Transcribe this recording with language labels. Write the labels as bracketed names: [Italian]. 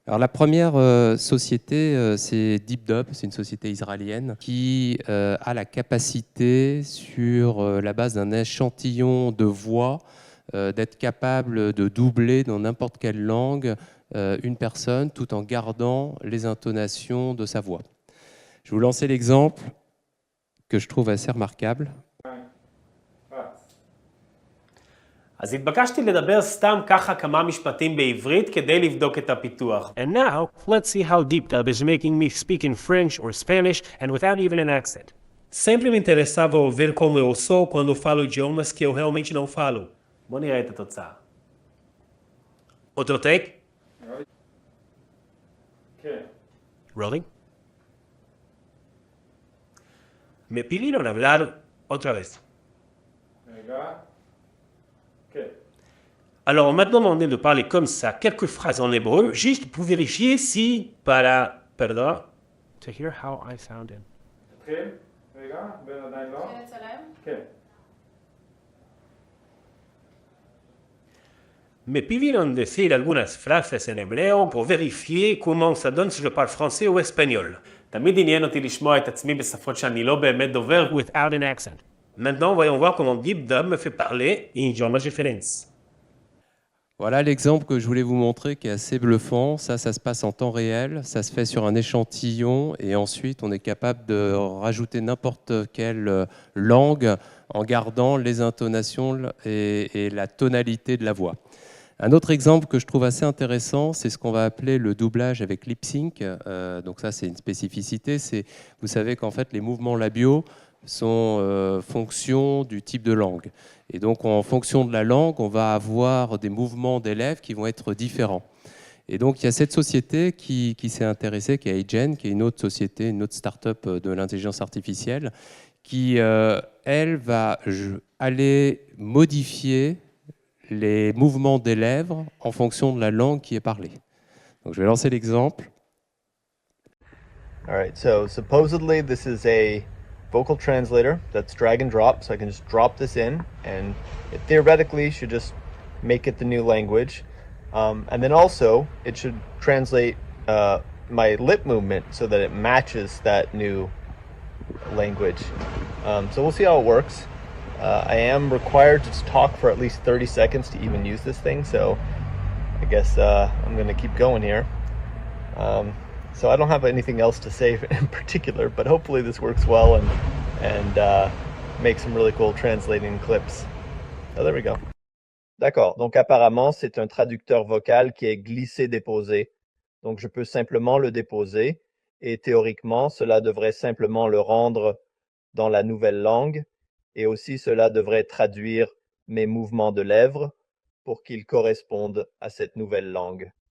[French] Alors la première société, c'est DeepDub, c'est une société israélienne qui a la capacité, sur la base d'un échantillon de voix, d'être capable de doubler dans n'importe quelle langue une personne tout en gardant les intonations de sa voix. Je vais vous lancer l'exemple que je trouve assez remarquable. [Hebrew] אז התבקשתי לדבר סתם ככה כמה משפטים בעברית כדי לבדוק את הפיתוח. [English] And now, let's see how DeepDub is making me speak in French or Spanish and without even an accent. [Portuguese] Sempre me interessava ver como eu sou quando falo idiomas que eu realmente não falo. [Hebrew] בוא נראה את התוצאה. [Spanish] Otro take? [Hebrew] כן. [English] Rolling. [Spanish] Me pidieron hablar otra vez. [Hebrew] רגע. כן. [French] Alors, on m'a demandé de parler comme ça, quelques phrases en hébreu, juste pour vérifier si, pardon, [English] to hear how I sounded. [Hebrew] נתחיל? רגע, בן עדיין לא? כן. [Spanish] Me pidieron decir algunas frases en hebreo [French] pour vérifier comment ça donne si je parle français ou espagnol. [Hebrew] תמיד עניין אותי לשמוע את עצמי בשפות שאני לא באמת דובר. [English] Without an accent. [French] Maintenant, voyons voir comment DeepDub me fait parler en idiomas différents. Voilà l'exemple que je voulais vous montrer qui est assez bluffant. Ça se passe en temps réel, ça se fait sur un échantillon et ensuite on est capable de rajouter n'importe quelle langue en gardant les intonations et la tonalité de la voix. Un autre exemple que je trouve assez intéressant, c'est ce qu'on va appeler le doublage avec lip sync. Donc ça, c'est une spécificité. Vous savez qu'en fait, les mouvements labiaux sont fonction du type de langue. Et donc, en fonction de la langue, on va avoir des mouvements d'élèves qui vont être différents. Et donc, il y a cette société qui s'est intéressée, qui est Agen, qui est une autre société, une autre start-up de l'intelligence artificielle, qui, elle, va aller modifier les mouvements des lèvres en fonction de la langue qui est parlée. Donc, je vais lancer l'exemple. [English] All right, so supposedly this is a vocal translator that's drag and drop, so I can just drop this in, and it theoretically should just make it the new language. And then also, it should translate my lip movement so that it matches that new language. So we'll see how it works. I am required to talk for at least 30 seconds to even use this thing, so I guess I'm going to keep going here. So I don't have anything else to say in particular, but hopefully this works well and make some really cool translating clips. Oh, there we go. [French] D'accord, donc apparemment c'est un traducteur vocal qui est glissé-déposé. Donc je peux simplement le déposer et théoriquement cela devrait simplement le rendre dans la nouvelle langue. Et aussi, cela devrait traduire mes mouvements de lèvres pour qu'ils correspondent à cette nouvelle langue.